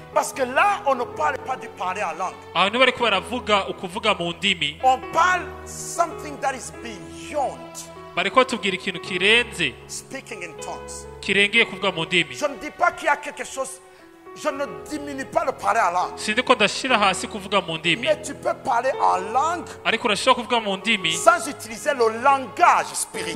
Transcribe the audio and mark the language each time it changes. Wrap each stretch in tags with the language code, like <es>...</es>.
<fr>Parce que là, on ne parle pas du parler en langue.</fr> <rn>aha niba bariko baravuga ukuvuga mu ndimi,</rn> <fr>On parle</fr> <en>something that is beyond</en> <rn>bariko batubwira ikintu kirenze,</rn> <en>speaking in tongues.</en> <rn>kirengeye kuvuga mu ndimi.</rn> <fr>Je ne dis pas qu'il y a quelque chose. Je ne diminue pas le parler en langue.</fr> <rn>sindi ko ndashira hasi kuvuga mu ndimi,</rn> <fr>Mais tu peux parler en langue</fr> <rn>ariko urashobora kuvuga mu ndimi</rn> <fr>sans utiliser le langage spirituel.</fr>